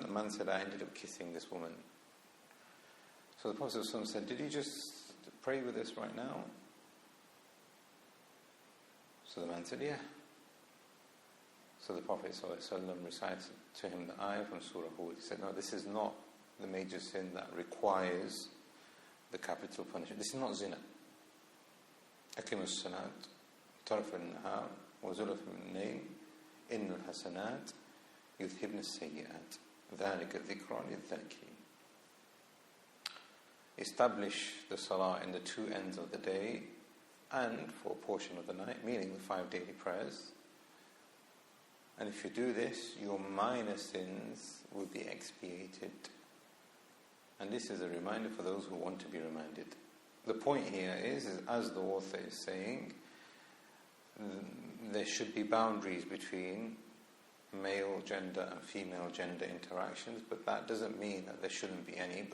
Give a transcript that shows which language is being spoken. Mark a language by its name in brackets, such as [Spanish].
[English] The man said, I ended up kissing this woman. So the Prophet ﷺ said, did you just pray with us right now? So the man said, yeah. So the Prophet ﷺ recited to him the ayah from Surah Hud. He said, no, this is not the major sin that requires the capital punishment. This is not zina. [Arabic] أقم الصلاة طرف النهار وزلف من الليل إن الحسنات يذهبن السيئات ذلك ذكرى للذاكرين. [English] Establish the salah in the two ends of the day and for a portion of the night, meaning the 5 daily prayers. And if you do this, your minor sins will be expiated. And this is a reminder for those who want to be reminded. The point here is as the author is saying, there should be boundaries between male gender and female gender interactions, but that doesn't mean that there shouldn't be any.